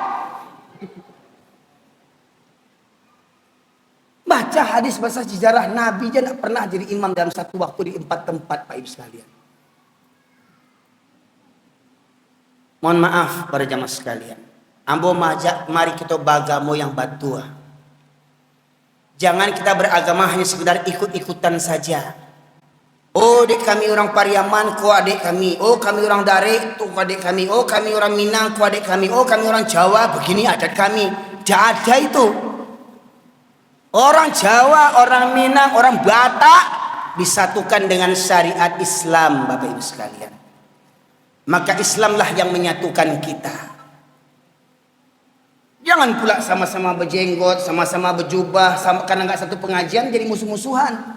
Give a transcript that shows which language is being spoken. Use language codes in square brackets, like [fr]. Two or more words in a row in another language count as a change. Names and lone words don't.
[id] Baca hadis bahasa sejarah, Nabi aja tidak pernah jadi imam dalam satu waktu di 4 tempat Pak Ibu sekalian. Mohon maaf para jamaah sekalian. [min] Ambo majak mari kita bagamo yang batua. [id] Jangan kita beragama hanya sekedar ikut-ikutan saja. Oh, adik kami orang Pariaman, kau adik kami. Oh, kami orang Dare, tu adik kami. Oh, kami orang Minang, kau adik kami. Oh, kami orang Jawa, begini adat kami. Tidak ada itu. Orang Jawa, orang Minang, orang Batak disatukan dengan syariat Islam, Bapak Ibu sekalian. Maka Islamlah yang menyatukan kita. Jangan pula sama-sama berjenggot, sama-sama berjubah, karena nggak satu pengajian jadi musuh-musuhan.